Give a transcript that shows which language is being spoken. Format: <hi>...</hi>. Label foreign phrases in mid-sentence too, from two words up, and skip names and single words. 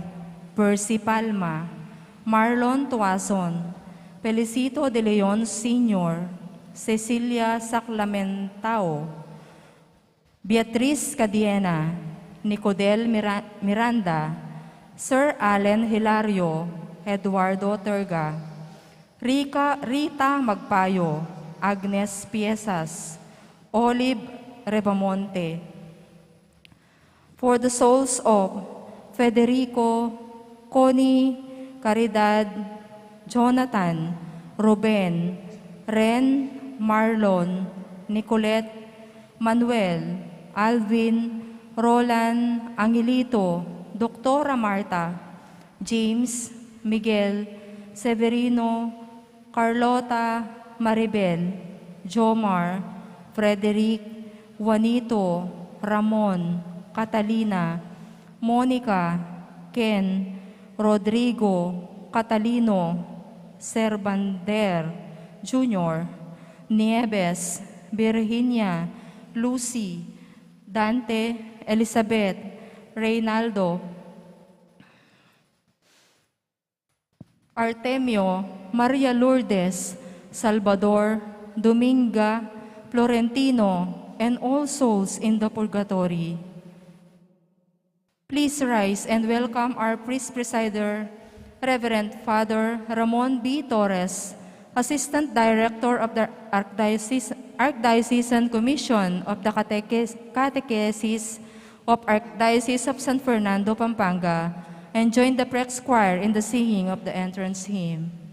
<en>Percy Palma, Marlon Tuason, Felicito De Leon Sr., Cecilia Saclamentao, Beatriz Cadiena, Nicodel Miranda, Sir Allen Hilario, Eduardo Terga, Rita Magpayo, Agnes Piesas, Olive Rebamonte. For the souls of Federico, Connie, Caridad, Jonathan, Ruben, Ren, Marlon, Nicolette, Manuel, Alvin, Roland, Angelito, Doktora Marta, James, Miguel, Severino, Carlota, Maribel, Jomar, Frederick, Juanito, Ramon, Catalina, Monica, Ken, Rodrigo, Catalino, Serbander, Jr., Nieves, Virginia, Lucy, Dante, Elizabeth, Reynaldo, Artemio, Maria Lourdes, Salvador, Dominga, Florentino, and all souls in the purgatory. Please rise and welcome our priest presider, Reverend Father Ramon B. Torres, Assistant Director of the Archdiocesan Commission of the Catechesis of Archdiocese of San Fernando, Pampanga, and join the Prex Choir in the singing of the entrance hymn.</en>